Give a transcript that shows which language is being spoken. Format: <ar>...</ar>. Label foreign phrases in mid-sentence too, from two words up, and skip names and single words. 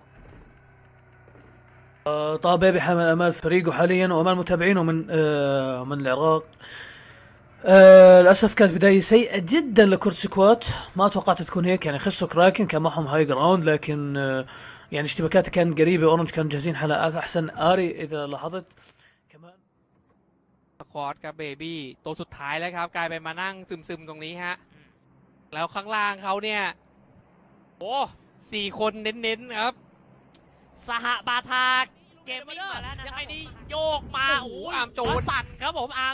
<ar>طبعا بيبي حامل امال فريقه حاليا وامال متابعينه من العراق. للاسف كانت بدايه سيئه جدا لكورد سكواد، ما توقعت تكون هيك. يعني خسوا كراكن كان معهم هاي جراوند، لكن يعني اشتباكاتها كانت قريبه. اورنج كانوا جاهزين حلا احسن. اري اذا لاحظت كمان</ar> <th>คอร์ดกับเบบี้ตัวสุดท้ายแล้วครับกลายเป็นมานั่งซึมๆตรงนี้ฮะแล้วข้างล่างเขาเนี่ยโอ้4 คนเน้นๆครับสหบาทาเกมมิ่งมาแล้วยังไงนี่โยกมาโอ้อาร์มโจนสั่นครับผมอาร์ม</th>